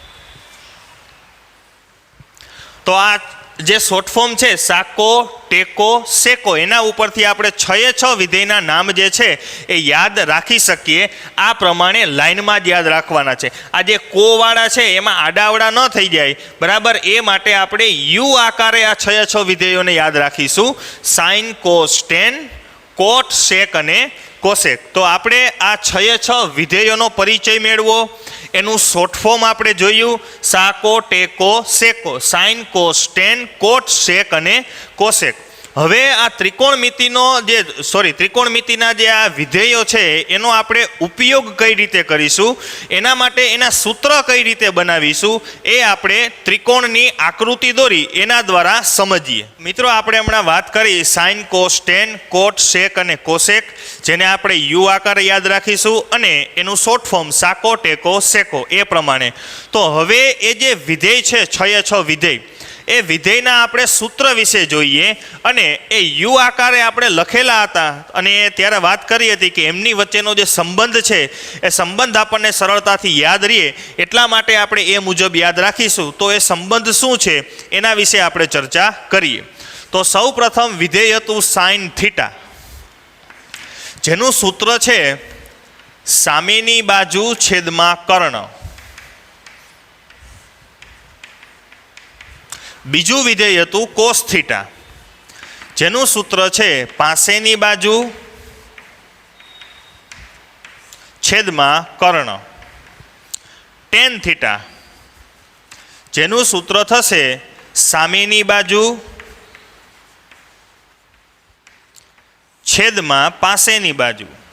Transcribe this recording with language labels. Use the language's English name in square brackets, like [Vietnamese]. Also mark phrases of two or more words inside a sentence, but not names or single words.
[Gujarati] તો આ જે [English] short form [Gujarati] છે સાકો, ટેકો, સેકો, એના ઉપરથી આપણે 6 વિધેયના નામ જે છે એ યાદ રાખી શકીએ। આ પ્રમાણે લાઇનમાં જ યાદ રાખવાના છે। આ જે કો વાળા છે એમાં આડાઅવળા ન થઈ જાય, બરાબર, એ માટે આપણે યુ આકારે આ 6 વિધેયોને યાદ રાખીશું। સાઇન, કોસ, ટેન, કોટ, સેક અને કોસેક। તો આપણે આ 6 વિધેયોનો પરિચય મેળવો, એનું [English] short form [Gujarati] આપણે જોયું સાકો, ટેકો, સેકો, સાઇન, કોસ, ટેન, કોટ, સેક અને કોસેક। હવે આ ત્રિકોણમિતિના જે આ વિધેયો છે એનો આપણે ઉપયોગ કઈ રીતે કરીશું, એના માટે એના સૂત્ર કઈ રીતે બનાવીશું એ આપણે ત્રિકોણની આકૃતિ દોરી એના દ્વારા સમજીએ। મિત્રો, આપણે હમણાં વાત કરી સાઇન, કોસ, ટેન, કોટ, સેક અને કોસેક, જેને આપણે યુ આકારે યાદ રાખીશું અને એનું [English] short form [Gujarati] સાકો, ટેકો, સેકો એ પ્રમાણે। તો હવે એ જે વિધેય છે 6 વિધેય એ વિધેયના આપણે સૂત્ર વિશે જોઈએ અને એ યુ આકારે આપણે લખેલા હતા અને ત્યારે વાત કરી હતી કે એમની વચ્ચેનો જે સંબંધ છે એ સંબંધ આપણે સરળતાથી યાદ રહે એટલા માટે આપણે એ મુજબ યાદ રાખીશું। તો એ સંબંધ શું છે એના વિશે આપણે ચર્ચા કરીએ। તો સૌ પ્રથમ વિધેય હતું સાઇન થીટા, જેનું સૂત્ર છે સામેની બાજુ છેદમાં કર્ણ। બીજું વિધેય હતું કોસ થીટા, જેનું સૂત્ર છે પાસેની બાજુ છેદમાં કર્ણ. ટેન થીટા, જેનું સૂત્ર થશે સામેની બાજુ છેદમાં પાસેની બાજુ.